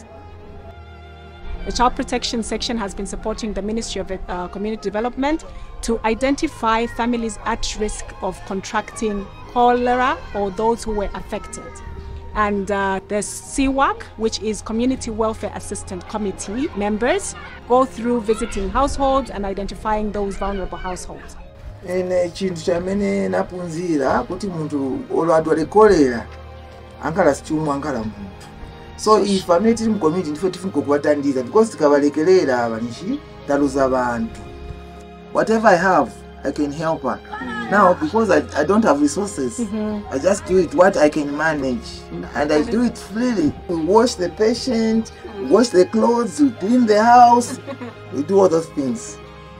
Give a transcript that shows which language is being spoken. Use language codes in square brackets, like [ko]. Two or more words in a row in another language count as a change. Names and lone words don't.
[en] The Child Protection Section has been supporting the Ministry of Community Development to identify families at risk of contracting cholera or those who were affected. And there's CWAC, which is Community Welfare Assistance Committee members, go through visiting households and identifying those vulnerable households. [ny] Chintu chamene napunzira kuti muntu olwadwa cholera ankala sichumwa ankala muntu. [en] So if family [ny] tiri community ndife tifuna kuwatandiza because tikavalekelera avanishi taluza abantu. [en] Whatever I have, I can help her. Now, because I don't have resources, I just do it what I can manage. And I do it freely. We wash the patient, we wash the clothes, we clean the house, we do all those things.